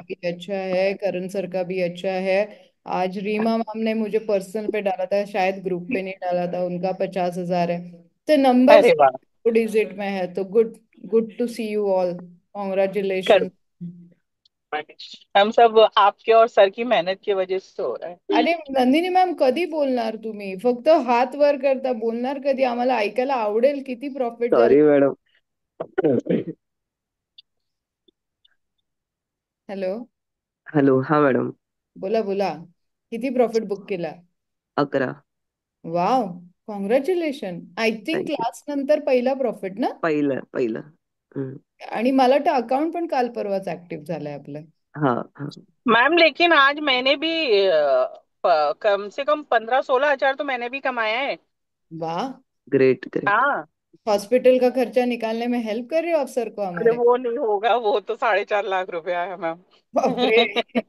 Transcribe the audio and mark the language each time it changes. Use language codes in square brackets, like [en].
[hi] भी अच्छा है, करण सर का भी अच्छा है। आज रीमा मैम ने मुझे पर्सनल पे डाला था, शायद ग्रुप पे नहीं डाला था, उनका 50,000 है। तो नंबर्स अरे वाह। डिजिट में है, तो good. [en] good to see you all, [hi] कर कॉन्ग्रेचुलेशन। हम सब आपके और सर की मेहनत की वजह से हो रहा है। [mr] अरे नंदिनी मॅम, कधी बोलणार तुम्ही? फक्त हात वर करता, बोलणार कधी? आम्हाला ऐकायला आवडेल किती प्रॉफिट झालं. Sorry madam. Hello, hello. हा मॅडम. बोला बोला. किती प्रॉफिट बुक केला? 11. [en] Wow, congratulation. I think [mr] thank you. Class नंतर पहिला प्रॉफिट ना? पहिलं पहिलं. हम्म. आणि मला वाटतं अकाउंट पण काल परवाच ऍक्टिव्ह झालंय आपलं. हा हा. [hi] मैम लेकिन आज मैंने भी कम से कम 15-16 हजार तो मैंने भी कमाया है। वाह। [en] Great great. [hi] हाँ। हॉस्पिटल का खर्चा निकालने में हेल्प कर रहे हो आप सर को अरे हमारे? वो नहीं होगा, वो तो 4.5 लाख रुपया है मैम। [mr] बापरे।